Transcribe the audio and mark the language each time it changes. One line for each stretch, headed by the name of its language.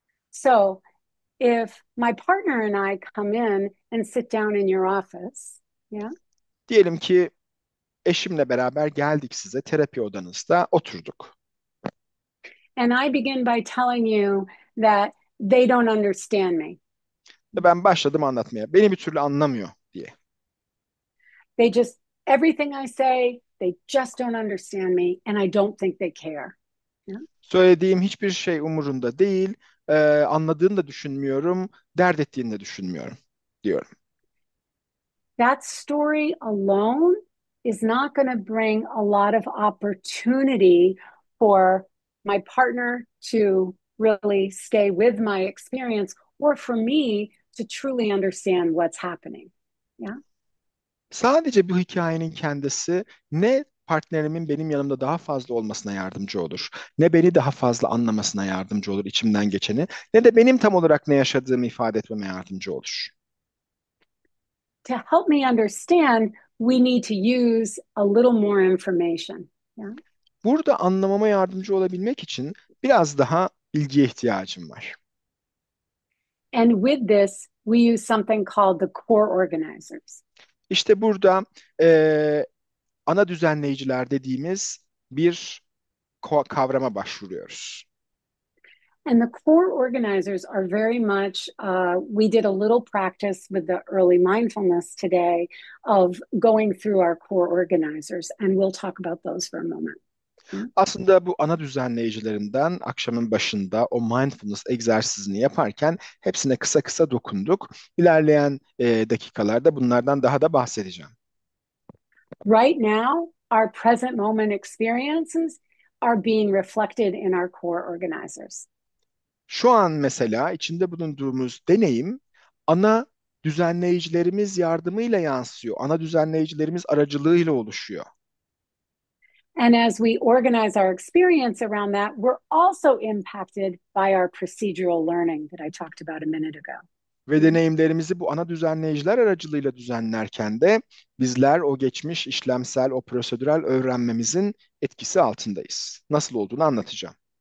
English: So if my partner and I come in and sit down in your office, yeah,
Turkish: Diyelim ki eşimle beraber geldik size, terapi odanızda oturduk.
English: and I begin by telling you that they don't understand me.
Turkish: Ve ben başladım anlatmaya. Beni bir türlü anlamıyor diye.
English: They just, everything I say, they just don't understand me, and I don't think they care. Yeah?
Turkish: Söylediğim hiçbir şey umurunda değil, anladığını da düşünmüyorum, dert ettiğini de düşünmüyorum diyorum.
English: That story alone is not going to bring a lot of opportunity for my partner to really stay with my experience or for me to truly understand what's happening. Yeah.
Turkish: Sadece bu hikayenin kendisi ne partnerimin benim yanımda daha fazla olmasına yardımcı olur, ne beni daha fazla anlamasına yardımcı olur içimden geçeni, ne de benim tam olarak ne yaşadığımı ifade etmeme yardımcı olur.
English: To help me understand, we need to use a little more information. Yeah.
Turkish: Burada anlamama yardımcı olabilmek için biraz daha bilgiye ihtiyacım var.
English: And with this, we use something called the core organizers.
Turkish: İşte burada eee, ana düzenleyiciler dediğimiz bir kavrama başvuruyoruz.
English: And the core organizers are very much, we did a little practice with the early mindfulness today of going through our core organizers, and we'll talk about those for a moment.
Turkish: Aslında bu ana düzenleyicilerinden akşamın başında o mindfulness egzersizini yaparken hepsine kısa kısa dokunduk. İlerleyen dakikalarda bunlardan daha da bahsedeceğim.
English: Right now, our present moment experiences are being reflected in our core organizers.
Turkish: Şu an mesela içinde bulunduğumuz deneyim ana düzenleyicilerimiz yardımıyla yansıyor. Ana düzenleyicilerimiz aracılığıyla oluşuyor.
English: And as we organize our experience around that, we're also impacted by our procedural learning that I talked about a minute ago.
Turkish: Ve deneyimlerimizi bu ana düzenleyiciler aracılığıyla düzenlerken de bizler o geçmiş işlemsel, o prosedürel öğrenmemizin etkisi altındayız. Nasıl olduğunu anlatacağım.